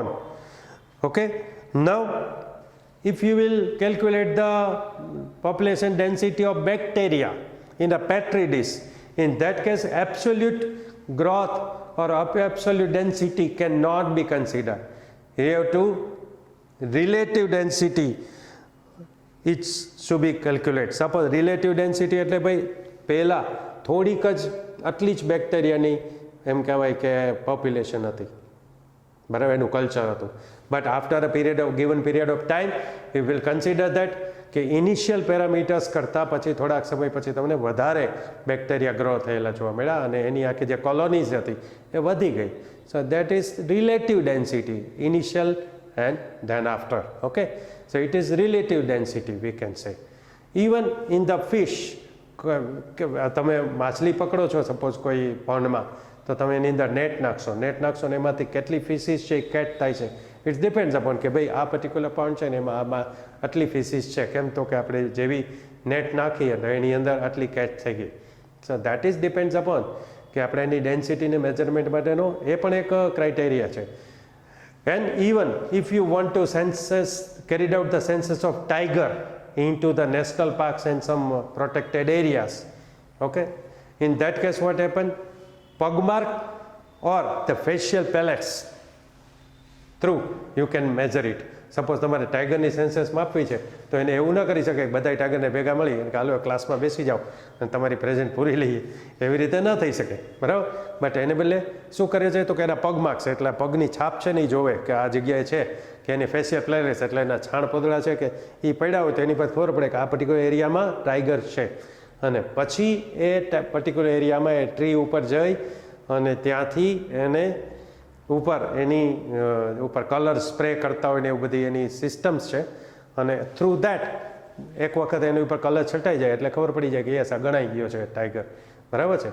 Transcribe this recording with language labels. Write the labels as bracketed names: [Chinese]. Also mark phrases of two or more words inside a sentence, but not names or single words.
[English] Okay, now if you will calculate the population density of bacteria in a petri dish, in that case absolute growth or absolute density cannot be considered. You have to relative density, it should be calculated. Suppose relative density [Gujarati] એટલે ભાઈ પહેલા થોડીક જ આટલી જ બેક્ટેરિયાની એમ કહેવાય કે પોપ્યુલેશન હતી, બરાબર, એનું કલ્ચર હતું. [English] But after a period of given period of time we will consider that [Gujarati] કે [English] initial parameters [Gujarati] કરતાં પછી થોડાક સમય પછી તમને વધારે બેક્ટેરિયા ગ્રો થયેલા જોવા મળ્યા અને એની આખી જે કોલોનીઝ હતી એ વધી ગઈ. [English] So that is relative density, initial and then after. Okay, so it is relative density we can say. Even in the fish, [Gujarati] તમે માછલી પકડો છો સપોઝ કોઈ પોન્ડમાં, તો તમે એની અંદર નેટ નાખશો ને એમાંથી કેટલી ફિશિસ છે એ કેચ થાય છે. [English] It's depends upon [Gujarati] કે ભાઈ આ [English] particular pond [Gujarati] છે ને એમાં આમાં આટલી ફિશિસ છે, કેમ તો કે આપણે જેવી નેટ નાખીએ તો એની અંદર આટલી કેચ થઈ ગઈ. [English] So that is depends upon [Gujarati] કે આપણે એની ડેન્સિટીને મેજરમેન્ટ માટેનો એ પણ એક ક્રાઇટેરિયા છે. [English] And even if you want to carried out the census of tiger into the national parks and some protected areas, okay, in that case what happened? Pug mark or the facial pellets through you can measure it. [Gujarati] સપોઝ તમારે ટાઈગરની સેન્સસ માપવી છે તો એને એવું ન કરી શકે બધા ટાઈગરને ભેગા મળી અને હાલો ક્લાસમાં બેસી જાઓ અને તમારી પ્રેઝન્ટ પૂરી લઈએ, એવી રીતે ન થઈ શકે, બરાબર. બટ એને બદલે શું કરે છે તો કે એના પગ માર્ક્સ, એટલે પગની છાપ છે ને એ જોવે કે આ જગ્યાએ છે, કે એની ફેશિયલ પ્લેરેસ એટલે એના છાણ પોદળા છે કે એ પડ્યા હોય તો એની પર ખબર પડે કે આ પર્ટિક્યુલર એરિયામાં ટાઈગર છે, અને પછી એ પર્ટિક્યુલર એરિયામાં એ ટ્રી ઉપર જઈ અને ત્યાંથી એને ઉપર એની ઉપર [English] color spray [Gujarati] કરતા હોય ને એવું બધી એની સિસ્ટમ્સ છે, અને [English] through that [Gujarati] એક વખત એની ઉપર કલર છટાઈ જાય એટલે ખબર પડી જાય કે યસ આ ગણાઈ ગયો છે ટાઈગર, બરાબર છે.